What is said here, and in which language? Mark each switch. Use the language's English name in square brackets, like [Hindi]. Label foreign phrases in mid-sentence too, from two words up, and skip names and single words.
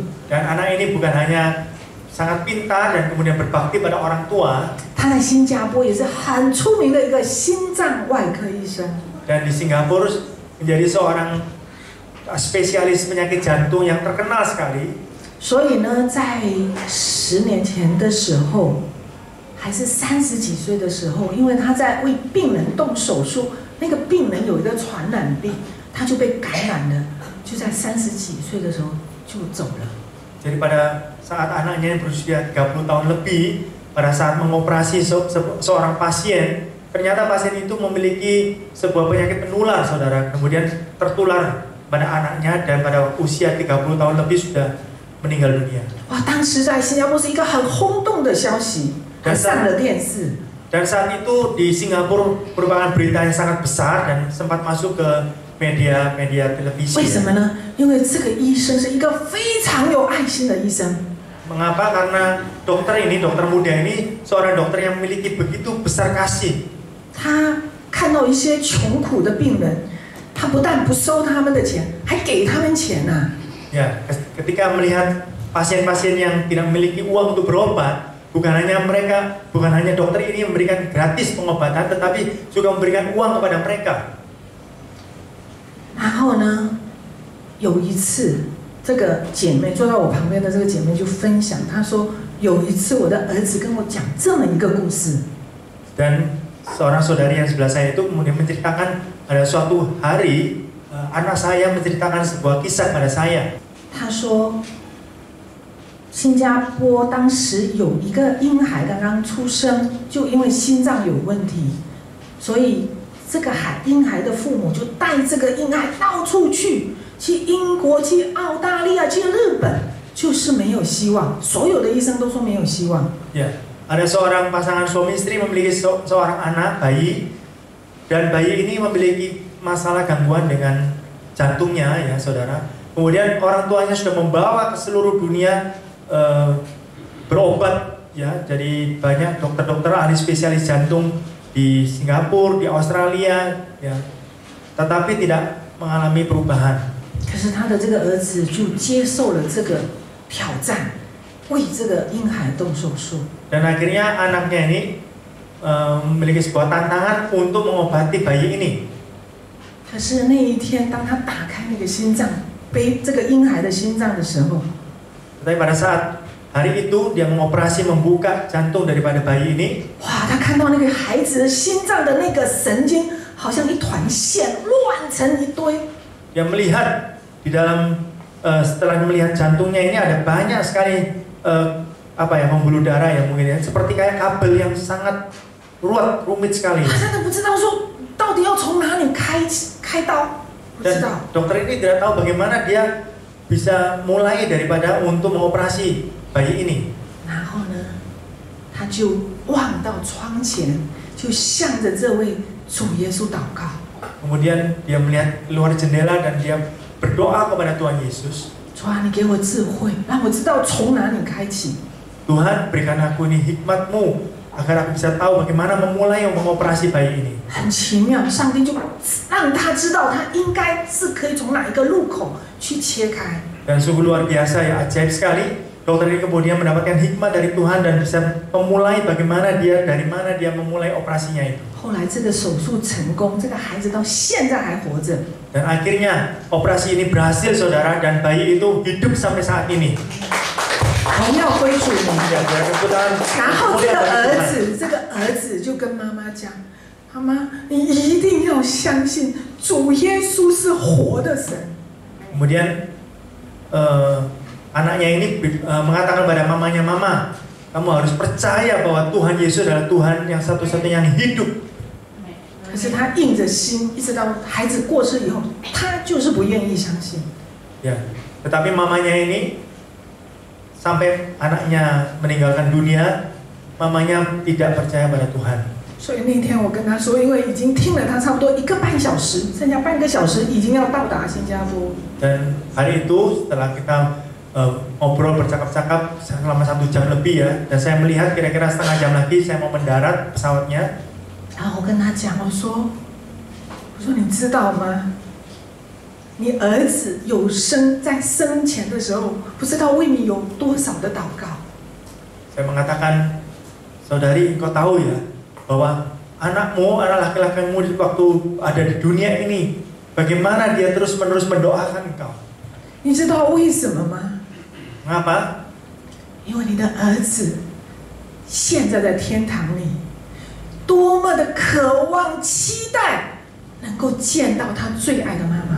[Indonesian] Dan anak ini bukan hanya sangat pintar dan kemudian berbakti pada orang tua. [Chinese] 他在新加坡也是很出名的一个心脏外科医生。 [Indonesian] Dan di Singapura menjadi seorang spesialis penyakit jantung yang terkenal sekali. [Chinese] 所以呢，在10年前的时候，还是30几岁的时候，因为他在为病人动手术，那个病人有一个传染病，他就被感染了，就在30几岁的时候就走了。 [Indonesian] Jadi pada saat anaknya yang berusia 30 tahun lebih, pada saat mengoperasi seorang pasien, ternyata pasien itu memiliki sebuah penyakit menular, saudara. Kemudian tertular pada anaknya dan pada usia 30 tahun lebih sudah meninggal dunia. [Chinese] 哇，当时在新加坡是一个很轰动的消息，还上了电视。 [Indonesian] Dan saat itu di Singapura merupakan berita yang sangat besar dan sempat masuk ke media televisi. [Chinese] 为什么呢？因为这个医生是一个非常有爱心的医生。 [Indonesian] Mengapa? Karena dokter muda ini seorang dokter yang memiliki begitu besar kasih. [Chinese] 他看到一些穷苦的病人，他不但不收他们的钱，还给他们钱呐。 [Indonesian] Ya, ketika melihat pasien-pasien yang tidak memiliki uang untuk berobat, bukan hanya dokter ini memberikan gratis pengobatan, tetapi juga memberikan uang kepada mereka. [Chinese] 然后呢，有一次这个姐妹坐在我旁边的这个姐妹就分享，她说有一次我的儿子跟我讲这么一个故事。 [Indonesian] Dan seorang saudari yang sebelah saya itu kemudian menceritakan pada suatu hari anak saya menceritakan sebuah kisah pada saya. [Chinese] 她说，新加坡当时有一个婴孩刚刚出生，就因为心脏有问题，所以这个婴孩的父母就带这个婴孩到处去英国、去澳大利亚、去日本，就是没有希望。所有的医生都说没有希望。 [Indonesian] Ada seorang pasangan suami istri memiliki seorang anak bayi, dan bayi ini memiliki masalah gangguan dengan jantungnya, ya saudara. Kemudian orang tuanya sudah membawa ke seluruh dunia berobat, ya. Jadi banyak dokter-dokter ahli spesialis jantung di Singapura, di Australia, ya. Tetapi tidak mengalami perubahan. [Chinese] 可是他的这个儿子就接受了这个挑战，为这个婴孩动手术。 [Indonesian] Dan akhirnya anaknya ini memiliki sebuah tantangan untuk mengobati bayi ini. [Chinese] 可是那一天，当他打开那个心脏，背这个婴孩的心脏的时候， [Indonesian] Tapi pada saat hari itu dia mengoperasi membuka jantung daripada bayi ini. [Chinese] 哇，他看到那个孩子的心脏的那个神经，好像一团线乱成一堆。 [Indonesian] Dia melihat di dalam setelah melihat jantungnya ini ada banyak sekali pembuluh darah yang mungkin ya, seperti kayak kabel yang sangat rumit sekali. [Chinese] 他真的不知道说到底要从哪里开刀，不知道。 [Indonesian] Dan dokter ini tidak tahu bagaimana dia bisa mulai daripada untuk mengoperasi bayi ini. [Chinese] 然后呢，他就望到窗前，就向着这位主耶稣祷告。 [Indonesian] Kemudian dia melihat keluar jendela dan dia berdoa kepada Tuhan Yesus. [Chinese] 主啊，你给我智慧，让我知道从哪里开启。 [Indonesian] Tuhan, berikan aku ini hikmat-Mu agar aku bisa tahu bagaimana memulai mengoperasi bayi ini. [Chinese] 很奇妙，上帝就让他知道他应该是可以从哪一个路口去切开。 [Indonesian] Dan sungguh luar biasa ya, ajaib sekali. Dokter ini kemudian mendapatkan hikmat dari Tuhan dan bisa memulai bagaimana dari mana dia memulai operasinya itu. [Chinese] 后来这个手术成功，这个孩子到现在还活着。 [Indonesian] Dan akhirnya operasi ini berhasil, saudara, dan bayi itu hidup sampai saat ini. [Chinese] 荣耀归属你。 然后这个 [Indonesian] Dan [Chinese] 儿子就跟妈妈讲：“妈妈，你一定要相信主耶稣是活的神。” [Indonesian] Kemudian anaknya ini mengatakan pada mamanya, Mama, kamu harus percaya bahwa Tuhan Yesus adalah Tuhan yang satu-satunya yang hidup. [Chinese] 可是他硬着心，一直到孩子过世以后，他就是不愿意相信。 [Indonesian] Ya, tetapi mamanya ini sampai anaknya meninggalkan dunia, mamanya tidak percaya pada Tuhan. [Chinese] 所以那天我跟他说，因为已经听了他差不多1个半小时，剩下半个小时已经要到达新加坡。 [Indonesian] Dan hari itu setelah kita ngobrol bercakap-cakap selama 1 jam lebih ya, dan saya melihat kira-kira setengah jam lagi saya mau mendarat pesawatnya. [Chinese] 然后我跟他讲，我说你知道吗？你儿子在生前的时候，不知道为你有多少的祷告。 [Indonesian] Saya mengatakan, saudari, engkau tahu ya bahwa anakmu, anak laki-lakimu waktu ada di dunia ini, bagaimana dia terus-menerus mendoakan engkau. [Chinese] 你知道为什么吗？ [Indonesian] Mengapa? [Chinese] 因为你的儿子现在在天堂里，多么的渴望、期待能够见到他最爱的妈妈。